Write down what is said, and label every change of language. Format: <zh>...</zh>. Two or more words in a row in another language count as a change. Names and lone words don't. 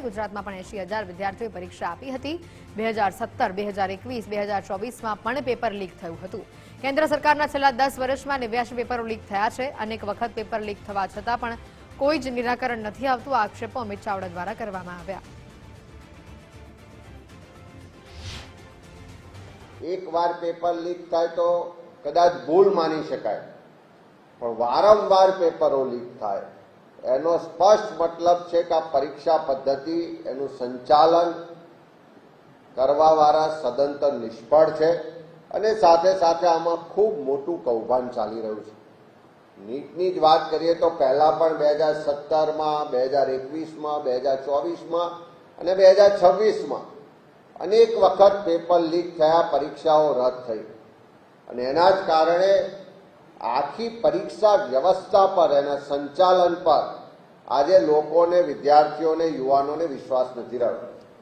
<gu>ગુજરાતમાં પણ 80,000 વિદ્યાર્થીઓએ પરીક્ષા આપી હતી। 2017, 2021, 2024માં પણ પેપર લીક થયું હતું। કેન્દ્ર સરકારના છેલ્લા 10 વર્ષમાં 89 પેપરો લીક થયા છે। અનેક વખત પેપર લીક થવા છતાં પણ કોઈ જ નિરાકરણ નથી આવતું। આક્ષેપો અમિત ચાવડા દ્વારા કરવામાં આવ્યા। એક વાર પેપર લીક થાય તો કદાચ ભૂલ માની શકાય, પણ વારંવાર પેપરો લીક થાય એનો સ્પષ્ટ મતલબ છે કે આ પરીક્ષા પદ્ધતિ એનું સંચાલન કરવા વાળા સદંતર નિષ્ફળ છે અને સાથે સાથે આમાં ખૂબ મોટું કૌભાંડ ચાલી રહ્યું છે। નીટની જ વાત કરીએ તો પહેલા પણ 2017 માં, 2021 માં, 2024 માં અને 2026 માં અનેક વખત પેપર લીક થયા, પરીક્ષાઓ રદ્દ થઈ અને એના જ કારણે આખી પરીક્ષા વ્યવસ્થા પર, એના સંચાલન પર આજે લોકોને, વિદ્યાર્થીઓને, યુવાનોને વિશ્વાસ નથી રહ્યો।</gu>